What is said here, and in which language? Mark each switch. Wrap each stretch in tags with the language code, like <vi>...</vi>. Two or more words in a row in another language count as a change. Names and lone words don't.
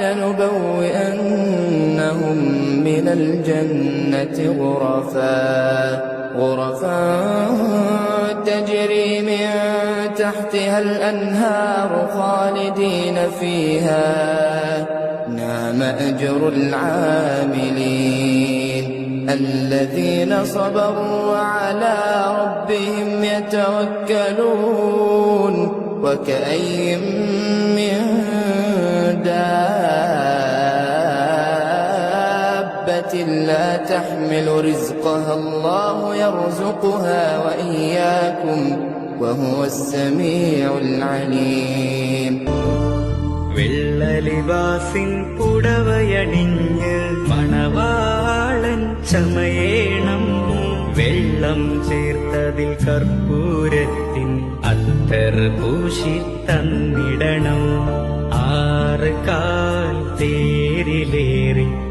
<ar>لنبوئنهم من الجنة غرفا تجري من تحتها الأنهار خالدين فيها نعم أجر العاملين الذين صبروا وعلى ربهم يتوكلون وكأي من دابة لا تحمل رزقها الله يرزقها وإياكم وهو السميع العليم.</ar> <ml>വെള്ളലിവാസിൻ പുടവയണിഞ്ഞ് മണവാളൻ ചമയേണം വെള്ളം ചേർത്തതിൽ കർപ്പൂരത്തിൻ അത്തർ പൂശി തന്നിടണം 6 കാൽ തേരിലേറി</ml>